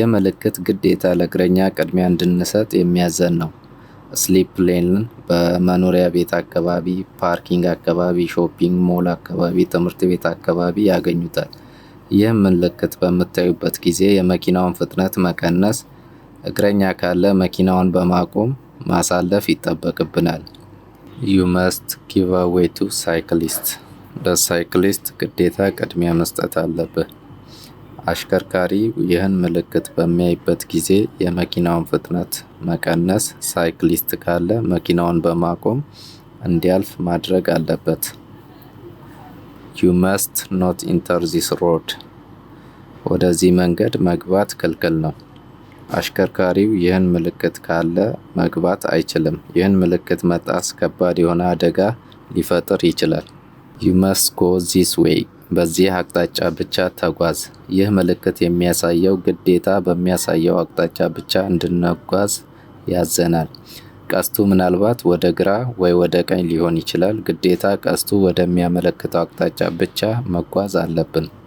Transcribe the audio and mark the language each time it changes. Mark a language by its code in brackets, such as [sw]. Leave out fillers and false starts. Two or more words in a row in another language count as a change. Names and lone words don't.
[am] ምልክት ግዴታ ለእግረኛ ቅድሚያ እንድንሰጥ የሚያዘን ነው። ስሊፕ ሌንን በመኖሪያ ቤት አካባቢ፣ ፓርኪንግ አካባቢ፣ [en] shopping mall [am] አካባቢ፣ ትምህርት ቤት አካባቢ ያገኙታል። ይህ ምልክት በምታዩበት ጊዜ የመኪናውን ፍጥነት መቀነስ፣ እግረኛ ካለ መኪናውን በማቆም ማሳለፍ ይጠበቅብናል። [en] you must give away to cyclist [am] ለሳይክሊስት ግዴታ ቅድሚያ መስጠት አለብህ። አሽከርካሪው ይህን ምልክት በሚያይበት ጊዜ የመኪናውን ፍጥነት መቀነስ፣ ሳይክሊስት ካለ መኪናውን በማቆም እንዲያልፍ ማድረግ አለበት። [en] You must not enter this road. [am] ወደዚህ መንገድ መግባት ክልክል ነው። አሽከርካሪው ይህን ምልክት ካለ መግባት አይችልም። ይህን ምልክት መጣስ ከባድ የሆነ አደጋ ሊፈጥር ይችላል። [en] You must go this way. [am] በዚህ አቅጣጫ ብቻ ተጓዝ። ይህ ምልክት የሚያሳየው ግዴታ በሚያሳየው አቅጣጫ ብቻ እንድንጓዝ ያዘናል። ቀስቱ ምናልባት ወደ ግራ ወይ ወደ ቀኝ ሊሆን ይችላል። ግዴታ ቀስቱ ወደሚያመለክተው አቅጣጫ ብቻ መጓዝ አለብን።